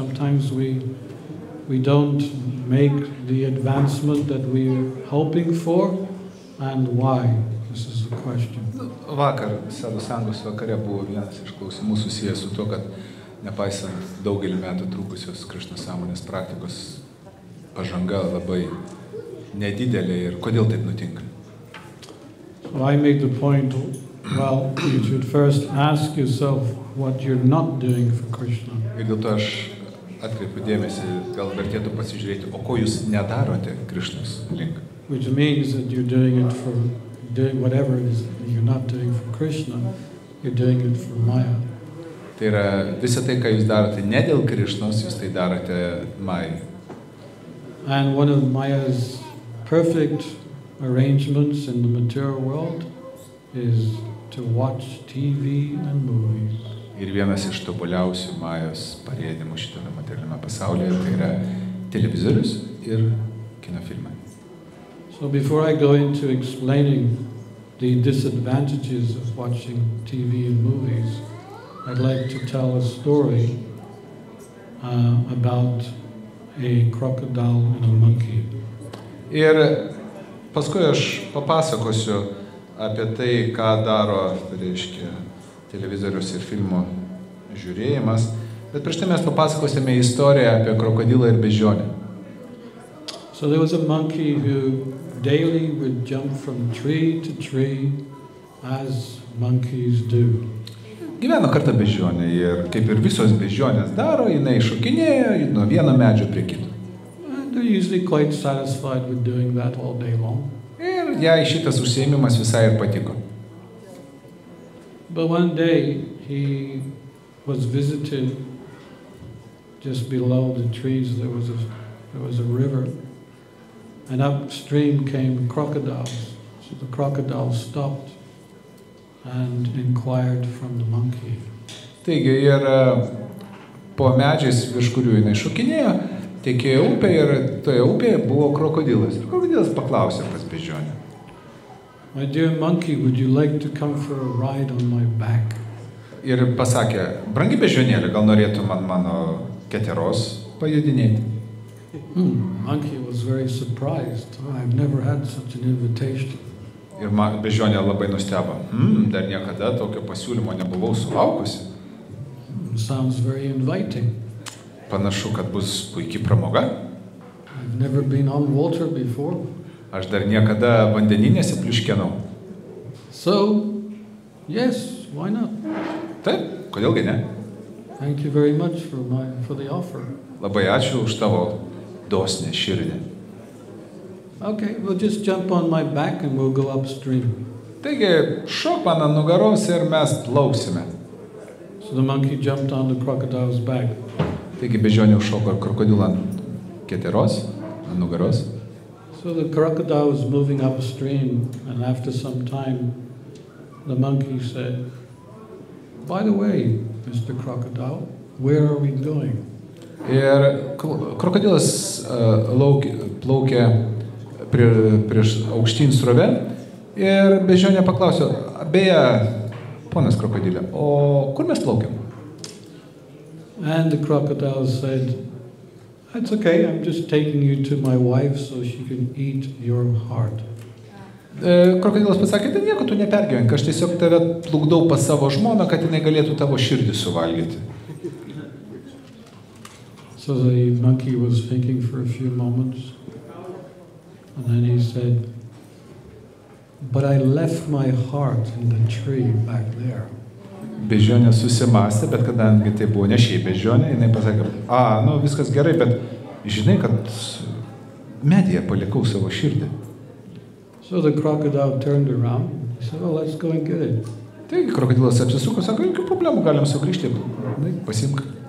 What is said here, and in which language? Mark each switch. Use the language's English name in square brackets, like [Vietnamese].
[English] Sometimes we don't make the advancement that we're hoping for, and why? This is the question. [Lithuanian] Vakar, Sadhu Sangos vakare buvo vienas iš klausimų susijęs su to, kad nepaisant daugelį metų trukusios Krishna sąmonės praktikos pažanga labai nedidelė ir kodėl taip nutinka? [English] So I made the point, well, you should first ask yourself what you're not doing for Krishna. [Lithuanian] Ir dėl to aš atkreipiu dėmesį, gal vertėtų pasižiūrėti, o ko jūs nedarote Krishnos link. [English] Which means that you're doing it for, doing whatever it is that you're not doing for Krishna, you're doing it for Maya. [Lithuanian] Tai yra visą tai, ką jūs darote ne dėl Krishnos, jūs tai darote Majai. [English] And one of Maya's perfect arrangements in the material world is to watch TV and movies. [Lithuanian] Ir vienas iš tobuliausių Majos parėdimų šitame materialiame pasaulyje tai yra televizorius ir kinofilmai. [English] So before I go into explaining the disadvantages of watching TV and movies, I'd like to tell a story about a crocodile and a monkey. [Lithuanian] Ir paskui aš papasakosiu apie tai, ką daro, tai reiškia, televizorius ir filmo žiūrėjimas, bet prieš tai mes papasakosime istoriją apie krokodilą ir beždžionę. [English] So there was a monkey who daily would jump from tree to tree as monkeys do. [Lithuanian] Gyveno kartą beždžionė ir kaip ir visos beždžionės daro, jinai šokinėjo nuo vieno medžio prie kito. [English] And they're usually quite satisfied with doing that all day long. [Lithuanian] Ir jai šitas užsiėmimas visai ir patiko. [English] But one day he was visited just below the trees. There was a river, and upstream came crocodiles. So the crocodile stopped and inquired from the monkey. [Lithuanian] Taigi ir po medžiais, virš kurių jinai šokinėjo, tekėjo upė ir toje upėje buvo krokodilas. Ir krokodilas paklausė pas beždžionę. [English] My dear monkey, would you like to come for a ride on my back? [Lithuanian] Ir pasakė, brangi beždžionėlė, gal norėtų mano keteros pajudinėti. [English] Monkey was very surprised. I've never had such an invitation. [Lithuanian] Ir beždžionė labai nustebo. Dar niekada tokio pasiūlymo nebuvau sulaukusi. [English] Sounds very inviting. [Lithuanian] Panašu, kad bus puikiai pramoga. [English] I've never been on water before. [Lithuanian] Aš dar niekada vandenyne nesipliuškenau. [English] So, yes, why not? [Lithuanian] Taip, kodėlgi ne? [English] Thank you very much for the offer. [Lithuanian] Labai ačiū už tavo dosnę širdį. [English] Okay, we'll just jump on my back and we'll go upstream. [Lithuanian] Taigi, šok man ant nugaros ir mes plauksime. [English] So the monkey jumped on the crocodile's back. [Lithuanian] Taigi beždžionė užšoko krokodilą ant keteros, ant nugaros. [English] So the crocodile was moving upstream, and after some time, the monkey said, "By the way, Mr. Crocodile, where are we going?" [Lithuanian] Ir krokodilas plaukė prieš aukštyn srovę ir beždžionė paklausė, beje, ponas krokodilė, o kur mes plaukiam? [English] And the crocodile said, "That's okay, I'm just taking you to my wife so she can eat your heart." [Lithuanian] Krokodilas pasakė, tai nieko tu nepergyvenk, aš tiesiog tave plukdau pas savo žmoną, kad jinai galėtų tavo širdį suvalgyti. [English] So the monkey was thinking for a few moments, and then he said, "But I left my heart in the tree back there." [Lithuanian] Beždžionė susimąstė, bet kadangi tai buvo ne šiaip beždžionė, jinai pasakė, viskas gerai, bet žinai, kad medyje palikau savo širdį. [English] So the crocodile turned around, he said, "Well, let's go and get it." [Lithuanian] Taigi krokodilas apsisuko, sako, jokių problemų, galim sugrįžti, pasimk.